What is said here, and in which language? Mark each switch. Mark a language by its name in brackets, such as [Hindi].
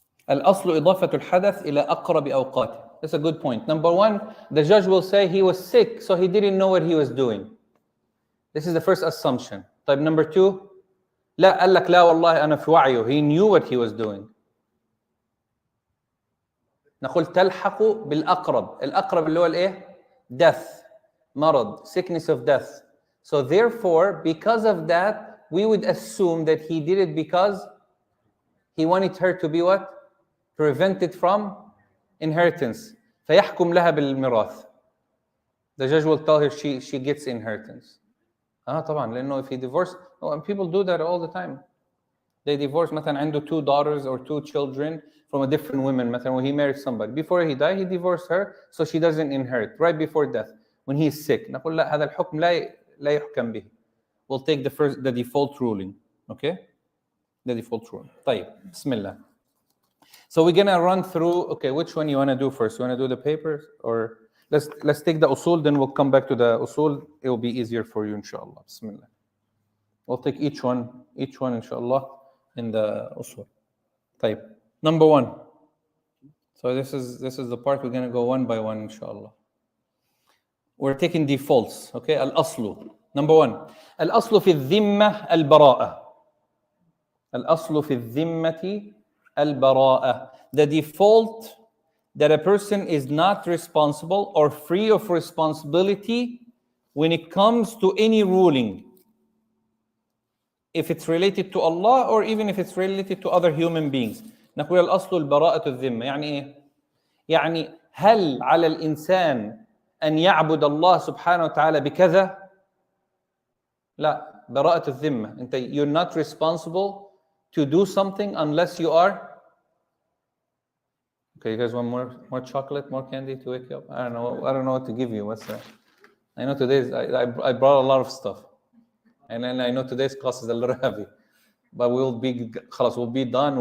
[Arabic] الأصل إضافة الحدث إلى أقرب أوقاته. [English] That's a good point. Number 1, the judge will say he was sick, so he didn't know what he was doing. This is the first assumption. [Arabic] طيب [English] number 2, [Arabic] لا قال لك لا والله أنا في وعيه. [English] He knew what he was doing. [Arabic] نقول تلحق بالأقرب. الأقرب اللي هو الإيه؟ Death. [English] مرض. Sickness of death. So therefore, because of that, we would assume that he did it because he wanted her to be what? Prevented from inheritance. [Arabic] فيحكم لها بالميراث. [English] The judge will tell her she gets inheritance. [Arabic] طبعا لأنه [English] if he divorced, and people do that all the time. They divorce مثلا عنده 2 daughters or 2 children from a different woman. مثلا when he married somebody, before he died, he divorced her, so she doesn't inherit right before death. When he is sick, [Arabic] نقول لا هذا الحكم لا يحكم به. [English] We'll take the default ruling. Okay? The default ruling. [Arabic] طيب بسم الله. [English] So we're gonna run through. Okay, which one you wanna do first? You wanna do the papers or let's take the usul, then we'll come back to the usul. It will be easier for you, inshallah. Bismillah. We'll take each one, inshallah, in the usul. طيب. Number 1. So this is the part we're gonna go one by one, inshallah. We're taking defaults. Okay, al-aslu. Number 1. [Arabic] Al-aslu fi الذمة البراءة. الأصل في الذمة البراءة. [English] The default that a person is not responsible or free of responsibility when it comes to any ruling. If it's related to Allah or even if it's related to other human beings. [Arabic] نقول الأصل البراءة الذمة. يعني إيه؟ يعني هل على الإنسان أن يعبد الله سبحانه وتعالى بكذا؟ لا. براءة الذمة. [English] You're not responsible to do something unless you are. Okay, you guys want more chocolate, more candy to wake you up? I don't know what to give you. What's that? I know today's I brought a lot of stuff, and then I know today's class is a little heavy, but we'll be done.